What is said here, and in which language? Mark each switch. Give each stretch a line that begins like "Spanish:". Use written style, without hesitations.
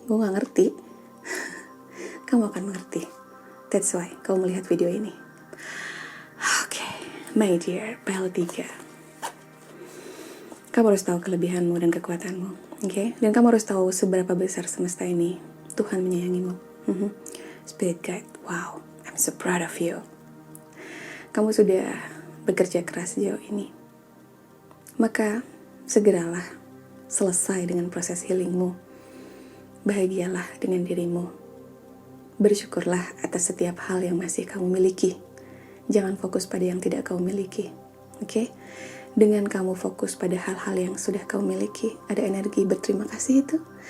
Indonesian: Gue gak ngerti. Kamu akan mengerti. That's why kamu melihat video ini. Oke, my dear, PL3. Kamu harus tahu kelebihanmu dan kekuatanmu, oke? Dan kamu harus tahu seberapa besar semesta ini. Tuhan menyayangimu.
English: Spirit guide, wow, I'm so proud of you.
Indonesian: Kamu sudah bekerja keras sejauh ini. Maka segeralah selesai dengan proses healingmu. Bahagialah dengan dirimu. Bersyukurlah atas setiap hal yang masih kamu miliki. Jangan fokus pada yang tidak kamu miliki, oke? Dengan kamu fokus pada hal-hal yang sudah kamu miliki, ada energi berterima kasih itu.